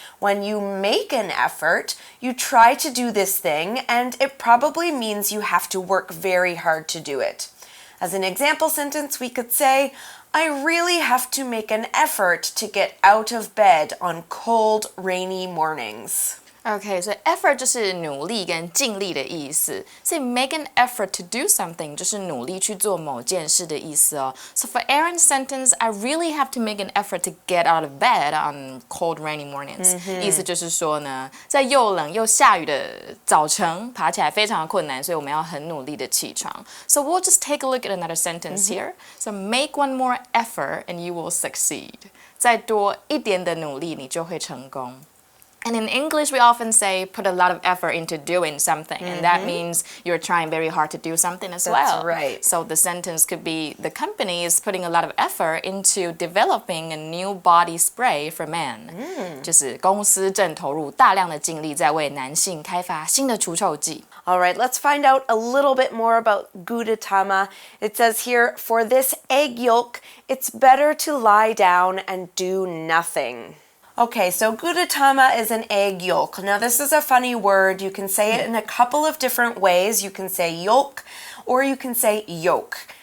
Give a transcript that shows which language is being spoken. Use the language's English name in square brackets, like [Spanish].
[English] When you make an effort, you try to do this thing, and it probably means you have to work very hard to do it. As an example sentence, we could say, I really have to make an effort to get out of bed on cold, rainy mornings. [Chinese] OK， 所以 effort 就是努力跟尽力的意思，所以 [English] make an effort to do something [Chinese] 就是努力去做某件事的意思哦。 [English] So for Aaron's sentence, I really have to make an effort to get out of bed on cold, rainy mornings. [Chinese] 意思就是说呢，在又冷又下雨的早晨，爬起来非常的困难，所以我们要很努力的起床。 [English] So we'll just take a look at another sentence here. So make one more effort and you will succeed. [Chinese] 再多一点的努力，你就会成功。 [English] And in English, we often say put a lot of effort into doing something, and that means you're trying very hard to do something as well. That's right. So the sentence could be, the company is putting a lot of effort into developing a new body spray for men. [Chinese] 就是公司正投入大量的精力在为男性开发新的除臭剂。 [English] All right, let's find out a little bit more about Gudetama. It says here, for this egg yolk, it's better to lie down and do nothing. Okay, so Gudetama is an egg yolk. Now this is a funny word. You can say it in a couple of different ways. You can say yolk or you can say yolk.